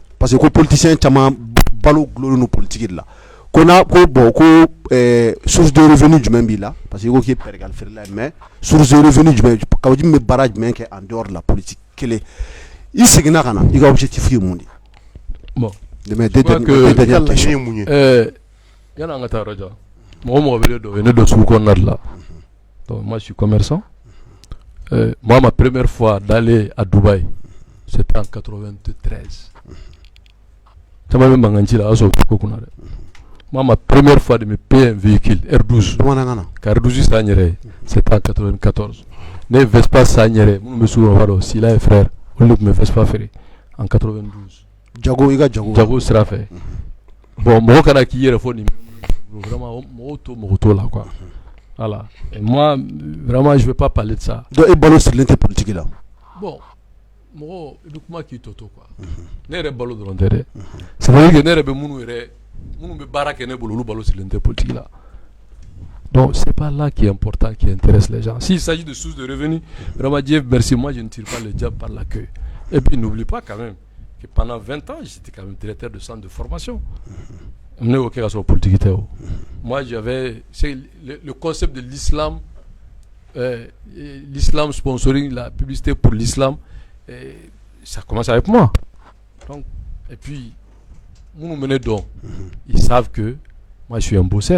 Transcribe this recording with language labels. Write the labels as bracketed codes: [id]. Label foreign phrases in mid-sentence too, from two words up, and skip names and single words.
[fr] Parce que [bm] ko politicien caman balo gulonlen don politique de la ko na ko bon ko [fr] source de revenu [bm] jumɛn b'i la [fr] parce que [bm] ko k'i ye pɛrɛgali feerela ye [fr] mais source de revenu [bm] jumɛn Kawjim bɛ baara jumɛn kɛ [fr] en dehors de la politique [bm] kelen i seginna ka na i ka objectif ye mun de. [fr] Bon mais dernière question [bm] mun ye yani an ka taa yɔrɔ jan mɔgɔ mɔgɔ bɛ ne dɔn o ye ne dɔn sugu kɔnɔna de la [fr] donc moi je suis commerçant moi ma première fois d'aller à Dubaï c'était en 93. [bm] Caman bɛ mankan ci la a y'a sɔrɔ ko kunna dɛ. [fr] Moi ma première fois de me payer un véhicule R12 [bm] ka R12 san n yɛrɛ ye [fr] c'était en 94. [bm] Ne ye Vespa san n yɛrɛ ye minnu bɛ sugu kɔnɔ o b'a dɔn Sila ye frère olu de tun bɛ Vespa feere en 92. Jago i ka jago sira fɛ bon mɔgɔ kana k'i yɛrɛ fɔ nin vraiment mɔgɔw to mɔgɔ t'o la [fr] quoi voilà et moi vraiment je vais pas parler de ça. [bm] Donc e balo sirilen tɛ politique la. Bon mɔgɔ i bɛ kuma k'i tɔ to quoi ne yɛrɛ balo dɔrɔn tɛ dɛ [fr] c'est vrai que [bm] ne yɛrɛ bɛ minnu bɛ baara kɛ ne bolo olu balo sirilen tɛ politique la [fr] donc c'est pas là qui est important qui intéresse les gens s'il s'agit de sources de revenus vraiment Dieu merci moi je ne tire pas le diable par la queue et puis n'oublie pas quand même que pendant 20 ans j'étais quand même directeur de centre de formation ne au cas sur politique moi j'avais le concept de l'islam l'islam sponsoring la publicité pour l'islam ça commence avec moi donc et puis ils savent que moi je suis un bosseur.